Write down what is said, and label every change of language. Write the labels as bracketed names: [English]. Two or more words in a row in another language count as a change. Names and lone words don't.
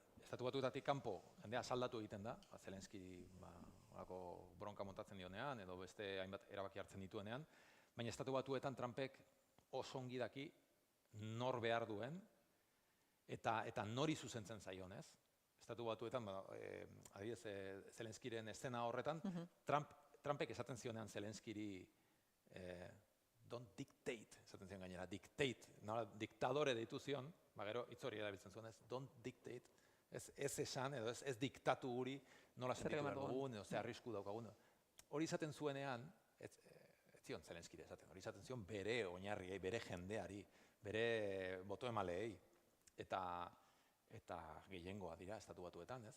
[Basque] Estatu Batuetatik kanpo jendea saldatu egiten da, Zelenski horako bronka montatzen dionean, edo beste hainbat erabaki hartzen dituenean, baina Estatu Batuetan Trumpek oso ongi daki nor behar duen, eta nori zuzentzen zaion, ez? Estatu Batuetan, adibidez, Zelenskiren eszena horretan, Trumpek esaten zionean Zelenskiri [English] don't dictate, [Basque] esaten zion gainera, dictate, diktadore deitu zion, gero hitz hori erabiltzen zuen, ez, [English] don't dictate, [Basque] ez esan, edo ez diktatu guri, nola sentitu behar dugun, edo ze arrisku daukagun. Hori izaten zuenean, ez zion Zelenskiri esaten, hori izaten zion bere oinarriei, bere jendeari, bere botoemaleei, eta gehiengoa dira Estatu Batuetan, ez?